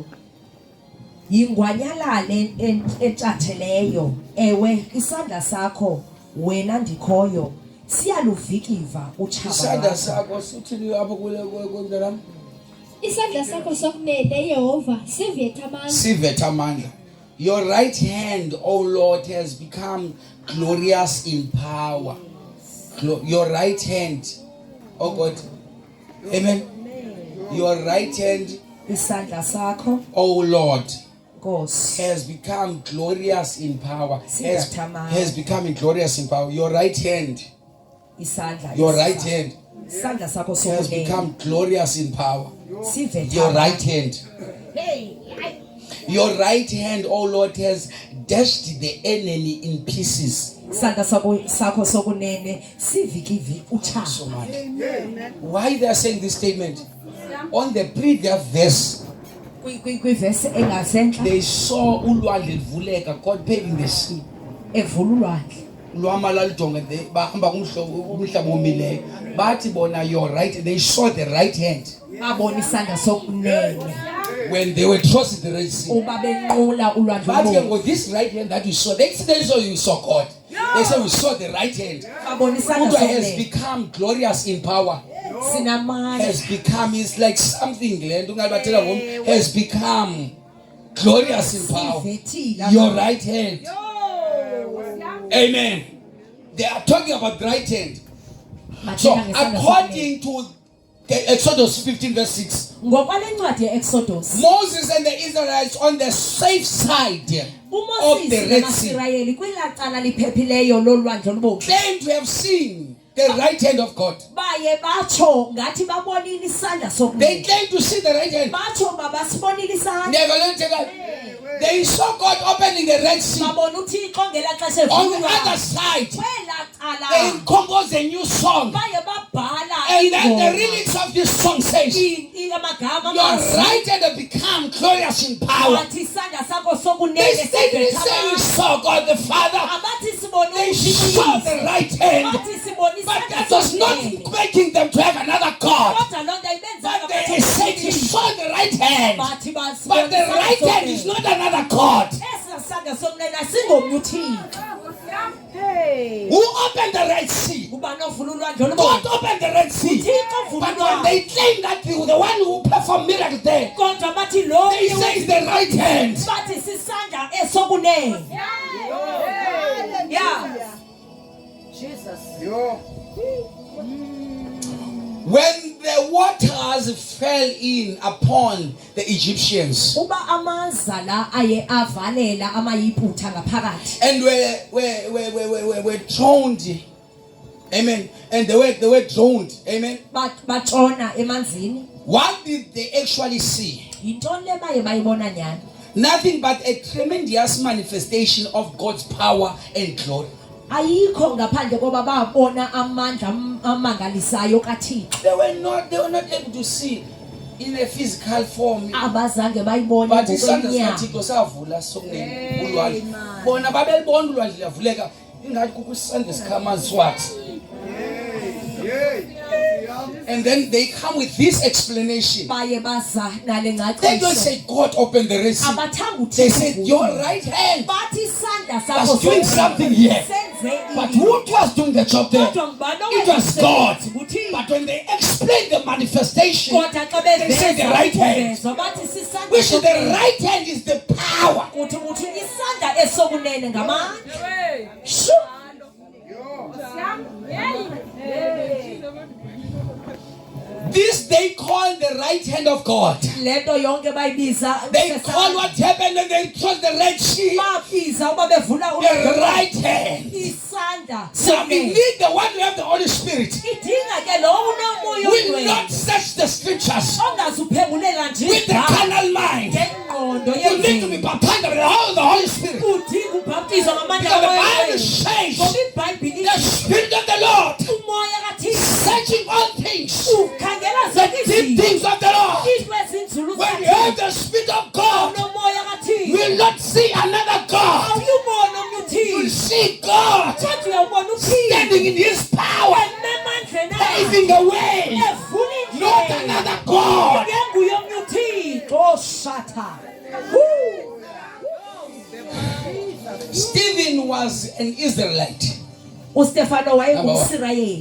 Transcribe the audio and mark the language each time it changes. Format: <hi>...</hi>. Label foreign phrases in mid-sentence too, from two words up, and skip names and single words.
<xh>Yingwanyalale etshatheleyo. Ewe isandla sakho wena ndikhoyo. Siyaluvikiva utshaba Isandla lwakho. sakho sithini apho kule kwendalam? Isandla sakho sokunene Yehova sivethe amandla. Sivethe amandla.</xh> <en>Your right hand, O Lord, has become glorious in power. Your right hand, oh God. Amen. Your right hand,</en> <xh>Isandla sakho</xh> <en>O Lord,</en> <xh>Nkosi.</xh> <en>has become glorious in power.</en> <xh>Sivethe amandla.</xh> <en>Has become glorious in power. Your right hand,</en> <xh>Isandla.</xh> <en>your right hand</en> <xh>Isandla sakho</xh> <en>has</en> <xh>sokunene.</xh> <en>become glorious in power.</en> <xh>Sivethe</xh> <en>Your</en> <xh>amandla.</xh> <en>right hand. Your right hand, O Lord, has dashed the enemy in pieces.</en> <xh>Isandla sakho sokunene sivikivi</xh> <en>So</en> <xh>utshaba.</xh> <en>much. Why they are saying this statement? On the previous verse,</en> <xh>Kwivesi engasentla</xh> <en>they saw</en> <xh>ulwandle livuleka,</xh> <en>God paving the sea.</en> <xh>evululwandle. Ulwama lalijonge bahamba kumhlaba omileyo. Bathi bona</xh> <en>your right, they saw the right hand</en> <xh>Babona isandla sokunene</xh> <en>when they were crossing the Red Sea.</en> <xh>uba benqula ulwandle</xh> <en>But</en> <xh>olubomvu.</xh> <en>with this right hand that you saw, they saw you saw God. They said we saw the right hand.</en> <xh>Babona isandla</xh> <en>Udwa has</en> <xh>sokunene</xh> <en>become glorious in power.</en> <xh>sinamandla.</xh> <en>Has become, it's like something has become glorious in power.</en> <xh>Sivethile.</xh> <en>Your right hand. Amen. They are talking about right hand. So</en> <xh>Bathetha ngesandla sokunene.</xh> <en>according to Exodus 15 verse 6.</en> <xh>ngokwale ncwadi ye-Exodus</xh> <en>Moses and the Israelites on the safe side of the</en> <xh>uMoses</xh> <en>Red Sea</en> <xh>namasirayeli kwilacala liphephileyo lolwandle olubomvu</xh> <en>claim to have seen the right hand of God.</en> <xh>baye batsho ngathi babonile isandla</xh> <en>They</en> <xh>sokunene</xh> <en>claim to see the right hand.</en> <xh>batsho babasibonile isandla</xh> <en>Never let it go. They saw God opening the Red Sea.</en> <xh>babona uthixo ngela xesha</xh> <en>On the</en> <xh>evulwa</xh> <en>other side,</en> <xh>kwela</xh> <en>they</en> <xh>cala</xh> <en>compose a new song.</en> <xh>baye babhala</xh> <en>And then the</en> <xh>ingoma.</xh> <en>lyrics of this song says,</en> <xh>Amagama</xh> <en>your</en> <xh>amazwi.</xh> <en>right hand have become glorious in power.</en> <xh>Wathi isandla sakho</xh> <en>They</en> <xh>sokunene</xh> <en>didn't say we saw God the Father.</en> <xh>abathi sibone</xh> <en>They saw the right hand.</en> <xh>bathi sibone</xh> <en>But</en> <xh>isandla</xh> <en>that was not</en> <xh>sokunene.</xh> <en>making them to have another God.</en> <xh>Kodwa loo nto ayibenzanga</xh> <en>But they said he saw the right hand.</en> <xh>bathi</xh> <en>But the right hand is not another God.</en> <xh>esa sandla sokunene asingomnye uthixo</xh> <en>Who opened the Red Sea?</en> <xh>ubani ovula ulwandle</xh> <en>God</en> <xh>olubomvu</xh> <en>opened the Red Sea.</en> <xh>uthixo ovula</xh> <en>But when</en> <xh>ulwandle</xh> <en>they claim that the one who performed miracles there,</en> <xh>kodwa bathi lo</xh> <en>they say it's the right hand.</en> <xh>bathi sisandla esokunene yeah</xh> <en>When the waters fell in upon the Egyptians</en> <xh>uba amanza la aye avalela amayiphutha ngaphakathi</xh> <en>and were drowned, amen, and they were drowned, amen.</en> <xh>batshona emanzini</xh> <en>What did they actually see?</en> <xh>yintoni le baye bayibona nyani</xh> <en>Nothing but a tremendous manifestation of God's power and glory.</en> <xh>ayikho ngaphandle koba babona amandla amangalisayo kaThixo</xh> <en>They were not able to see in a physical form.</en> <xh>abazange bayibone</xh> <en>But isandla</en> <xh>ngokwenyama sikaThixo savula sokunene ulwandle. Bona babelibona ulwandle lavuleka ingathi kukho isandla sikhamanzi wathi.</xh> <en>And then they come with this explanation.</en> <xh>baye baza nale</xh> <en>They don't</en> <xh>ngcaciso</xh> <en>say God opened the Red Sea.</en> <xh>abathanga</xh> <en>They</en> <xh>uThixo</xh> <en>said your right hand</en> <xh>bathi isandla sakho</xh> <en>was doing something here.</en> <xh>senze</xh> <en>But who was doing the job there?</en> <xh>kodwa ngubani</xh> <en>It was God.</en> <xh>uThixo</xh> <en>But when they explain the manifestation,</en> <xh>kodwa xa</xh> <en>they say the right hand.</en> <xh>bevezwa bathi sisandla</xh> <en>Which the</en> <xh>sokunene.</xh> <en>right hand is the power.</en> <xh>kuthi isandla esokunene ngamandla Shu!</xh> <en>This they call the right hand of God.</en> <xh>le nto yonke bayibiza</xh> <en>They call what happened when they crossed the Red Sea</en> <xh>babiza uba bevula</xh> <en>the right hand.</en> <xh>isandla</xh> <en>So we</en> <xh>sokunene.</xh> <en>need the one who have the Holy Spirit.</en> <xh>idinga ke lo unomoya</xh> <en>Will</en> <xh>oyingcwele</xh> <en>not search the scriptures</en> <xh>ongazuphembulela nje</xh> <en>with the carnal mind.</en> <xh>ngengqondo</xh> <en>You need to be baptized with the Holy Spirit.</en> <xh>udinga ubhaptizwa ngamandla</xh> <en>Because the Bible</en> <xh>kamoya</xh> <en>says</en> <xh>ngoba ibhayibhile</xh> <en>the Spirit of the Lord</en> <xh>umoya kaThixo</xh> <en>searching all things,</en> <xh>ukhangela</xh> <en>the</en> <xh>zonke</xh> <en>deep</en> <xh>izinto</xh> <en>things of the Lord.</en> <xh>into ezinzulu</xh> <en>When you have the Spirit of God,</en> <xh>unomoya</xh> <en>you</en> <xh>kaThixo</xh> <en>will not see another God.</en> <xh>awuyubona omnye</xh> <en>You will</en> <xh>uThixo</xh> <en>see God</en> <xh>kodwa uyawubona uThixo</xh> <en>standing in His power,</en> <xh>ememandleni</xh> <en>paving the way,</en> <xh>evula</xh> <en>not</en> <xh>indlela</xh> <en>another God.</en> <xh>ngenguye omnye uThixo shata</xh> <en>Stephen was an Israelite.</en> <xh>uStefano wayengumsirayeli</xh>